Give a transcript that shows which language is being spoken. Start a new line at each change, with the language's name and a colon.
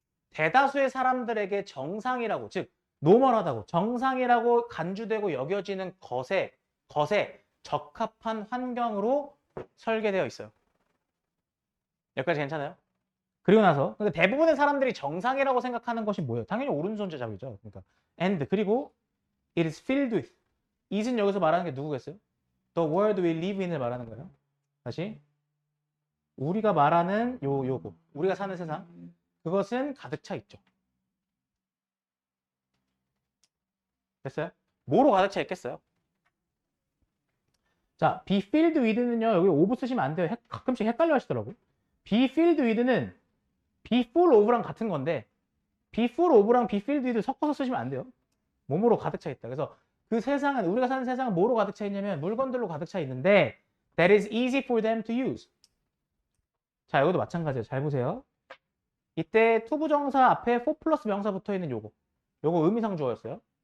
Korean: 대다수의 사람들에게 정상이라고, 즉 노멀하다고, 정상이라고 간주되고 여겨지는 것에 적합한 환경으로 설계되어 있어요. 여기까지 괜찮아요? 그리고 나서 근데 대부분의 사람들이 정상이라고 생각하는 것이 뭐예요? 당연히 오른손자잡이죠. 그러니까 and 그리고
English: it is filled with
Korean: is은 여기서 말하는 게 누구겠어요?
English: The world we live in을 말하는 거예요.
Korean: 다시 우리가 말하는 요거 우리가 사는 세상 그것은 가득 차 있죠. 됐어요? 뭐로 가득 차 있겠어요? 자, be filled with는요. 여기 over 쓰시면 안 돼요. 가끔씩 헷갈려 하시더라고요. be filled with는 be full of랑 같은 건데 be full of랑 be filled with 섞어서 쓰시면 안 돼요. 몸으로 가득 차 있다. 그래서 그 세상은 우리가 사는 세상은 뭐로 가득 차 있냐면 물건들로 가득 차 있는데
English: that is easy for them to use.
Korean: 자, 여기도 마찬가지예요. 잘 보세요. 이때 투부정사 앞에 for 플러스 명사 붙어 있는 요거 의미상 주어였어요.